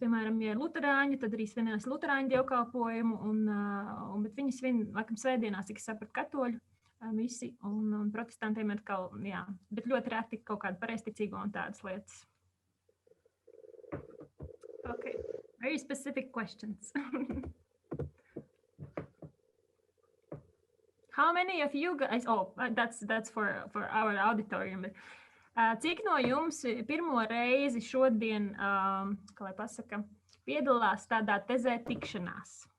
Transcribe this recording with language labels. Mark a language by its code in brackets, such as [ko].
[lv] Piemēram, ja ir luterāņi, tad arī svinās luterāņu dievkalpojumu, bet viņi svin, laikam, svētdienās, cik es sapratu, katoļu visi, un protestantiem ir kaut, jā, bet ļoti reti kaut kāda pareizticīgo un tādas lietas. [en] Okay, very specific questions. How many of you guys? Oh, that's for our auditorium. [lv] Cik no jums pirmo reizi šodien, kā lai pasaka, piedalās tādā tezē tikšanās?